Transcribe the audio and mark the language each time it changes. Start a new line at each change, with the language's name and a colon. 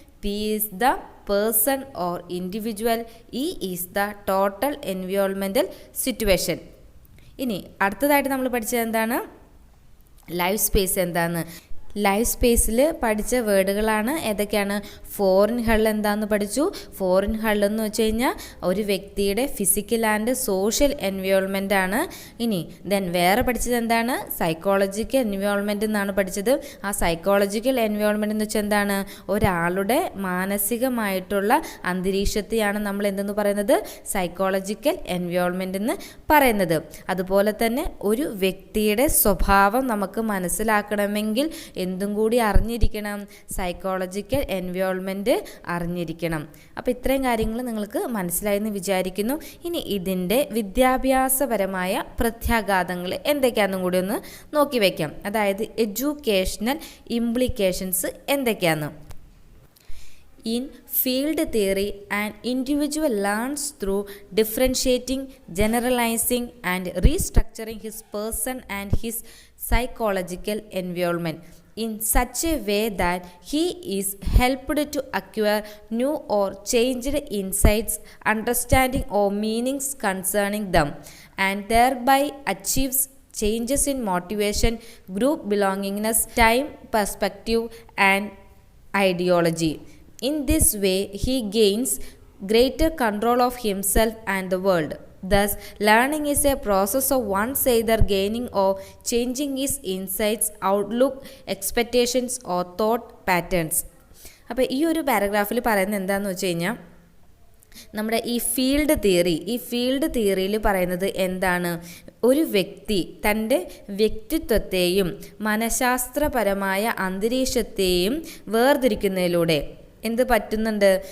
English: P is the person or individual. E is the total environmental situation.
Malayalam: ഇനി അടുത്തതായിട്ട് നമ്മൾ പഠിച്ചത് എന്താണ്? ലൈഫ് സ്പേസ് എന്താണ്? ലൈഫ് സ്പേസിൽ പഠിച്ച വേർഡുകളാണ് ഏതൊക്കെയാണ്? ഫോറിൻ ഹൾ എന്താണെന്ന് പഠിച്ചു. ഫോറിൻ ഹൾ എന്ന് വെച്ച് കഴിഞ്ഞാൽ ഒരു വ്യക്തിയുടെ ഫിസിക്കൽ ആൻഡ് സോഷ്യൽ എൻവയോൺമെൻ്റ് ആണ്. ഇനി വേറെ പഠിച്ചത് എന്താണ്? സൈക്കോളജിക്കൽ എൻവയോൺമെൻ്റ് എന്നാണ് പഠിച്ചത്. ആ സൈക്കോളജിക്കൽ എൻവയോൺമെൻ്റ് എന്ന് വെച്ചാൽ എന്താണ്? ഒരാളുടെ മാനസികമായിട്ടുള്ള അന്തരീക്ഷത്തെയാണ് നമ്മൾ എന്തെന്ന് പറയുന്നത്? സൈക്കോളജിക്കൽ എൻവയോൺമെൻ്റ് എന്ന് പറയുന്നത്. അതുപോലെ തന്നെ ഒരു വ്യക്തിയുടെ സ്വഭാവം നമുക്ക് മനസ്സിലാക്കണമെങ്കിൽ എന്തും കൂടി അറിഞ്ഞിരിക്കണം? സൈക്കോളജിക്കൽ എൻവയോൺമെൻറ്റ് അറിഞ്ഞിരിക്കണം. അപ്പോൾ ഇത്രയും കാര്യങ്ങൾ നിങ്ങൾക്ക് മനസ്സിലായെന്ന് വിചാരിക്കുന്നു. ഇനി ഇതിൻ്റെ വിദ്യാഭ്യാസപരമായ പ്രത്യാഘാതങ്ങൾ എന്തൊക്കെയാണെന്നും കൂടി ഒന്ന് നോക്കി വയ്ക്കാം. അതായത് എഡ്യൂക്കേഷണൽ ഇംപ്ലിക്കേഷൻസ് എന്തൊക്കെയാണ്?
English: In field theory, an individual learns through differentiating, generalizing, and restructuring his person and his psychological environment in such a way that he is helped to acquire new or changed insights, understanding, or meanings concerning them, and thereby achieves changes in motivation, group belongingness, time perspective, and ideology. In this way, he gains greater control of himself and the world. Thus, learning is a process of one's either gaining or changing his insights, outlook, expectations, or thought patterns.
Malayalam: അപ്പോൾ ഈ ഒരു പാരഗ്രാഫിൽ പറയുന്നത് എന്താണെന്ന് വെച്ച് കഴിഞ്ഞാൽ, നമ്മുടെ ഈ field തിയറിയിൽ പറയുന്നത് എന്താണ്? ഒരു വ്യക്തി തൻ്റെ വ്യക്തിത്വത്തെയും മനഃശാസ്ത്രപരമായ അന്തരീക്ഷത്തെയും വേർതിരിക്കുന്നതിലൂടെ എന്ത് പറ്റുന്നുണ്ട്?